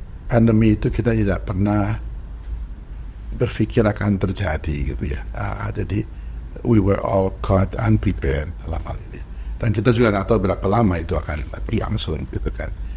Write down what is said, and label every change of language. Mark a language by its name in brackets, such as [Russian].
[Indonesian] Pandemi itu kita tidak pernah berpikir akan terjadi gitu ya. Jadi [English] we were all caught unprepared [Indonesian] dalam hal ini. Dan kita juga nggak tahu berapa lama itu akan berlangsung gitu kan.